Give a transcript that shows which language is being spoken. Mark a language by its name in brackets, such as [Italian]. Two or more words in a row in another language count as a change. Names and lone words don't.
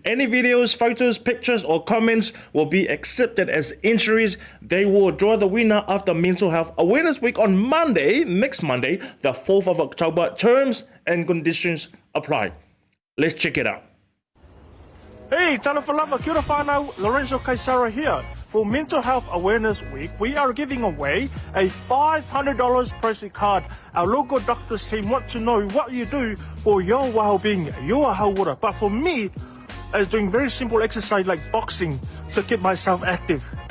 [English] Any videos, photos, pictures, or comments will be accepted as entries. They will draw the winner after Mental Health Awareness Week on Monday, next Monday, the 4th of October. Terms and conditions apply. Let's check it out. Hey, Talanoa, [Māori] kia ora whanau, [English] Lorenzo Kaisara here. For Mental Health Awareness Week, we are giving away a $500 Proceed card. Our local doctors team want to know what you do for your well-being, your hauora. But for me, it's doing very simple exercise like boxing to keep myself active.